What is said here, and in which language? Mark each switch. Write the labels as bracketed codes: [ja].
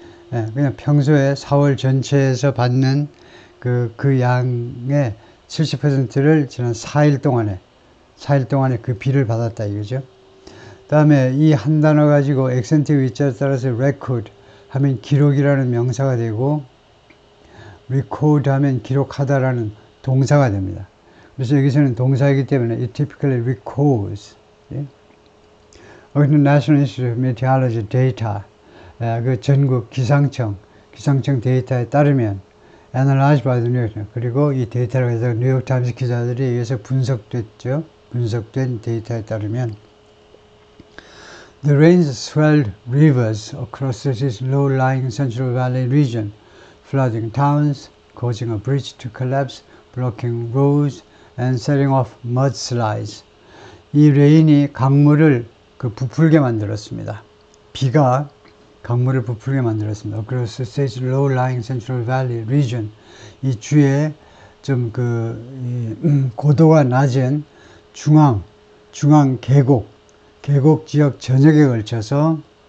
[ko] 그냥 평소에 4월 전체에서 받는 그 양의 70%를 지난 4일 동안에 그 비를 받았다 이거죠. 다음에 이 한 단어 가지고 액센트 위자에 따라서 record 하면 기록이라는 명사가 되고, record 하면 기록하다라는 동사가 됩니다. 그래서 여기서는 동사이기 때문에 [en] it typically records. According to National Institute of Meteorology data, [ko] 그 전국 기상청 데이터에 따르면 [en] analyzed by the New York Times, [ko] 그리고 이 데이터를 가지고 뉴욕 타임스 기자들에 의해서 분석된 데이터에 따르면 [en] The rains swelled rivers across the city's low-lying Central Valley region, flooding towns, causing a bridge to collapse, blocking roads, and setting off mudslides. [ko] 이 레인이 강물을 부풀게 만들었습니다. 비가 강물을 부풀게 만들었습니다. [en] Across the state's low-lying Central Valley region, [ko] 이 주에 좀 고도가 낮은 중앙 계곡 지역 전역에 걸쳐서입니다.